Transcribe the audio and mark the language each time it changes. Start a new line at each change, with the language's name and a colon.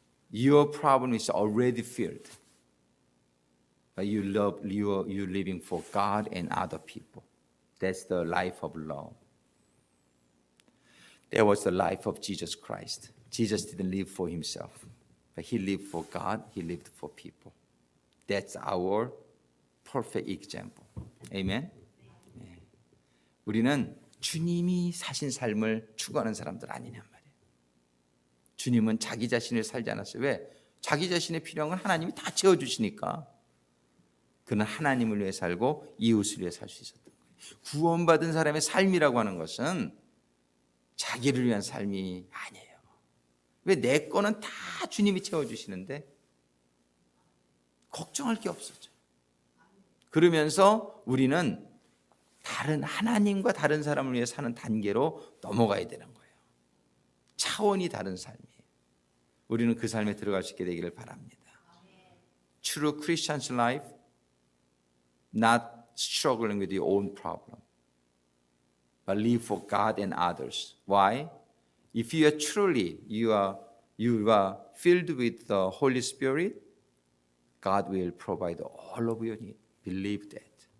English: Your problem is already filled. But you're living for God and other people. That's the life of love. That was the life of Jesus Christ. Jesus didn't live for himself, but he lived for God, he lived for people. That's our perfect example. Amen?
Korean: 네. 우리는 주님이 사신 삶을 추구하는 사람들 아니냔 말이에요. 주님은 자기 자신을 살지 않았어요. 왜? 자기 자신의 필요한 건 하나님이 다 채워주시니까. 그는 하나님을 위해 살고 이웃을 위해 살 수 있었던 거예요. 구원받은 사람의 삶이라고 하는 것은 자기를 위한 삶이 아니에요. 왜? 내 거는 다 주님이 채워주시는데 걱정할 게 없어져요. 그러면서 우리는 다른 하나님과 다른 사람을 위해 사는 단계로 넘어가야 되는 거예요. 차원이 다른 삶이에요. 우리는 그 삶에 들어갈 수 있게 되기를 바랍니다.
English: True Christian's life, not struggling with your own problem, but live for God and others. Why? If you are truly, you are filled with the Holy Spirit, God will provide all of your need. Believe that.